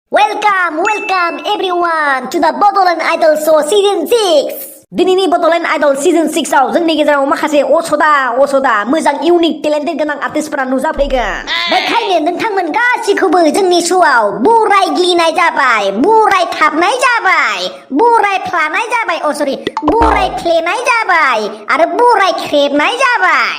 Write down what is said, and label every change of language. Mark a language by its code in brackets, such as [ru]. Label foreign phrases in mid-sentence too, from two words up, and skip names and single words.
[en] welcome everyone to the [brx] Bottleland Idol Show Season 6 दिनैनि Bottleland Idol Season 6 आव जोंनि गेजेराव माखासे असदा मोजां [en] unique talented [brx] गोनां आर्टिस्टफोरा नुजाफैगोन बेखायनो नोंथांमोन गासिखौबो जोंनि श'आव बरायग्लिनाय जाबाय बरायथाबनाय जाबाय बरायफ्लानाय जाबाय बरायफ्लेनाय जाबाय आरो बरायख्रेबनाय जाबाय